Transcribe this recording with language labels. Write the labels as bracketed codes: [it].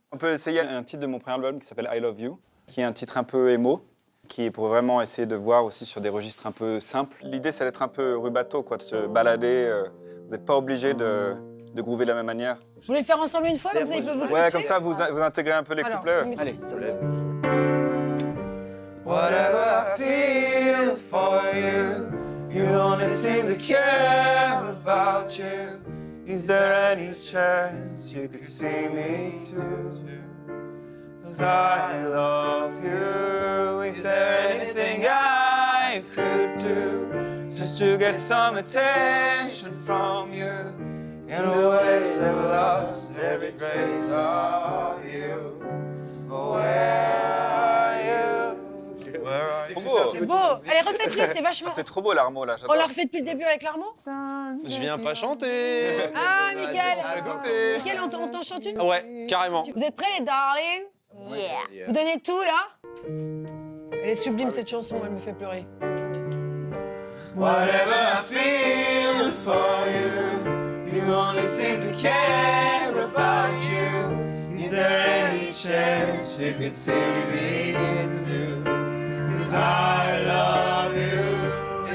[fr] On peut essayer un titre de mon premier album qui s'appelle I Love You, qui est un titre un peu émo, qui est pour vraiment essayer de voir aussi sur des registres un peu simples. L'idée, c'est d'être un peu rubato, quoi, de se balader. Vous n'êtes pas obligé de groover de la même manière. Vous voulez le faire ensemble une fois, comme ça ils peuvent vous Ouais, coacher comme ça, vous intégrez un peu les Alors, couplets. le micro. Allez, s'il te plaît. [en] Whatever I feel for you, you only seem to care about you. Is there any chance you could see me too? 'Cause I love you. Is there anything I could do just to get some attention from you? In the ways I've lost every trace of you. Where are you? Where are you? [fr] Trop beau. C'est beau. Allez, refaites-le, c'est vachement. C'est trop beau l'armo là, On j'adore. la refait depuis le début avec l'Armand? Je viens pas chanter. Ah, Mickaël. Écoutez. Mickaël, on t'en chante une? Ouais, carrément. Vous êtes prêts, les darling? Yeah. Vous donnez tout, là? Elle est sublime, cette chanson, elle me fait pleurer. [en] Whatever I feel for you, you only seem to care about you. Is there any chance you could see me too? 'Cause I love you.